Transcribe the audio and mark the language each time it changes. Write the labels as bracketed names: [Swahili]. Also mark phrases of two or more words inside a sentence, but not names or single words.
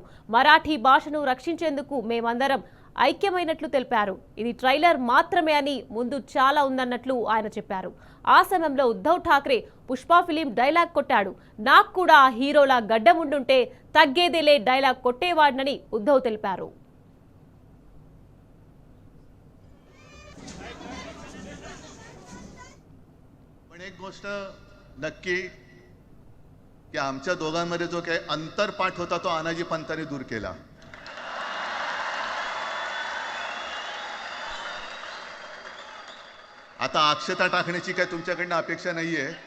[Telugu] మరాఠీ భాషను రక్షించేందుకు మేమందరం ఐక్యమైనట్లు తెలిపారు. ఇది ట్రైలర్ మాత్రమే అని, ముందు చాలా ఉందన్నట్లు ఆయన చెప్పారు. ఆ సమయంలో ఉద్ధవ్ ఠాక్రే పుష్ప [English] film dialogue [Telugu] కొట్టాడు. నాకు కూడా ఆ హీరోలా గడ్డం ఉండుంటే తగ్గేదేలే డైలాగ్ కొట్టేవాడినని ఉద్ధవ్ తెలిపారు. [Marathi] एक गोष्ट नक्की की आमच्या दोघांमध्ये जो काही अंतरपाठ होता तो आनाजी पंतांनी दूर केला. आता अक्षता टाकण्याची काय तुमच्याकडनं अपेक्षा नाहीये.